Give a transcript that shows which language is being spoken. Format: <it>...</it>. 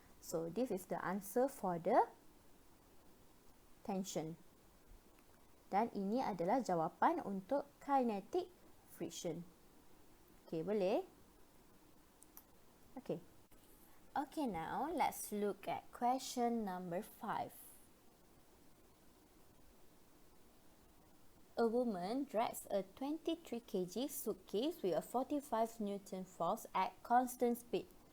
<en>So, this is the answer for the tension.</en> <ms>Dan ini adalah jawapan untuk kinetic friction. Okay, boleh? Okay.</ms> <en>Okay, now let's look at question number 5. A woman drags a 23 kg suitcase with a 45 Newton force at constant speed.</en>